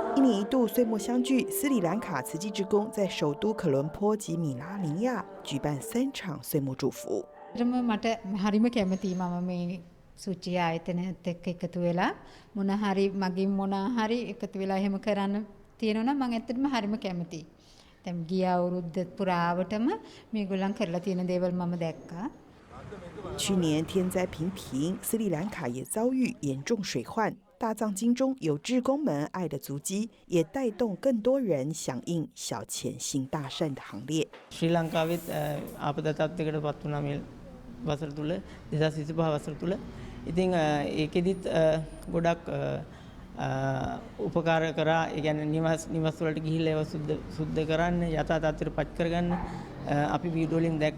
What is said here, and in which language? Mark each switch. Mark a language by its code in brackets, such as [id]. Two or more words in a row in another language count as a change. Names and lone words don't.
[zh] 年一度岁末相聚，斯里兰卡慈济志工在首都科伦坡及米拉尼亚举办3场岁末祝福。 [si] මට හරිම කැමතියි මම මේ සුචි ආයතනයත් එක්ක එකතු වෙලා මොන හරි මගින් මොන හරි එකතු වෙලා එහෙම කරන්න තියෙනවා නම් මම ඇත්තටම හරිම කැමතියි. දැන් ගිය අවුරුද්ද පුරාවටම මේගොල්ලන් කරලා තියෙන දේවල් මම දැක්කා. [zh] 去年天灾频频，斯里兰卡也遭遇严重水患。大藏经中有志工们爱的足迹，也带动更多人响应小钱行大善的行列。 [si] ශ්‍රී ලංකාවෙත් ආපදා තත්ත්වයකට පත් වුණා මේ වසර තුල 2025 වසර තුල. ඉතින් ඒකෙදිත් ගොඩක් උපකාර කරා. ඒ කියන්නේ නිවස් වලට ගිහිල්ලා ඒවා සුද්ධ කරන්න යථා තත්ත්වයට පත් කරගන්න අපි වීඩියෝ වලින් දැක්ක.